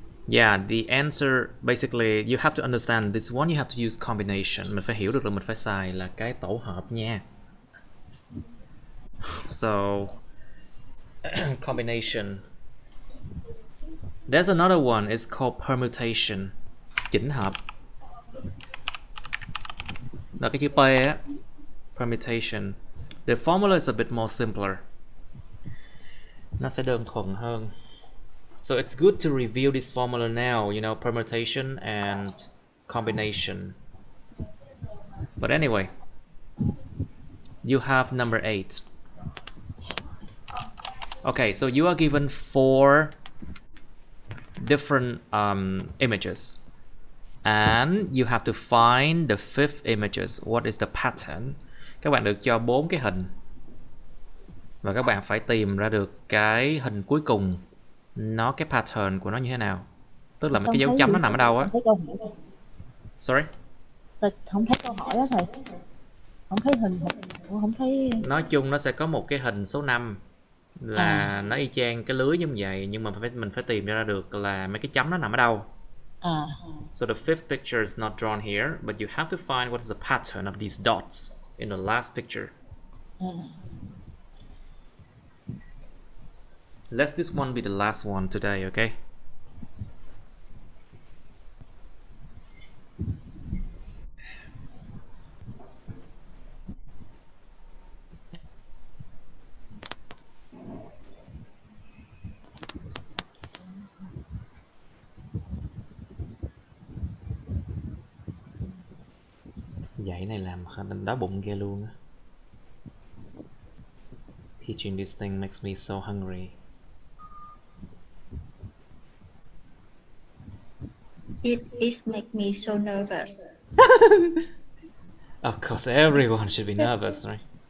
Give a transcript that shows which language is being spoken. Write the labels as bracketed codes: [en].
[en] Yeah, the answer basically you have to understand this one, you have to use combination. [vi] Mình phải hiểu được là mình phải xài là cái tổ hợp nha. [en] So combination. There's another one, it's called permutation. Chỉnh hợp. [vi] Là cái chữ P á. [en] Permutation. The formula is a bit more simpler. [vi] Nó sẽ đơn thuần hơn. [en] So it's good to review this formula now, you know, permutation and combination. But anyway, you have number 8. Okay, so you are given 4 different images, and you have to find the 5th images. What is the pattern? [vi] Các bạn được cho 4 cái hình và các bạn phải tìm ra được cái hình cuối cùng, nó cái pattern của nó như thế nào. Tức là mấy Sao cái dấu thấy chấm nó gì? nằm ở đâu á? Không thấy câu hỏi. [en] Sorry. [vi] Không thấy câu hỏi đó thầy. Không thấy hình, không thấy. Nói chung nó sẽ có một cái hình số 5 là nó y chang cái lưới như vậy, nhưng mà mình phải tìm ra được là mấy cái chấm nó nằm ở đâu. [en] So the fifth picture is not drawn here, but you have to find what is the pattern of these dots in the last picture. Let this one be the last one today, okay? [vi] Dạy này làm đói bụng ghê luôn á. [en] Teaching this thing makes me so hungry. It make me so nervous. Of course, everyone should be nervous, right?